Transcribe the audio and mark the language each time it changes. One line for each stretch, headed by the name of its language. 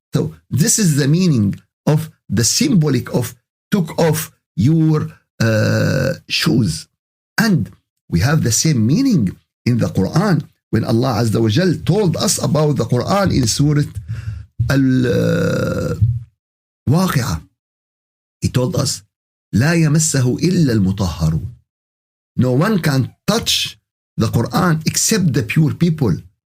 English: So this is the meaning of the symbolic of took off your shoes. And we have the same meaning in the Quran when Allah Azza wa Jal told us about the Quran in Surah Al-Waqi'ah. He told us,
Arabic: لا يمسه إلا المطهرون.
English: No one can touch the Quran except the pure people.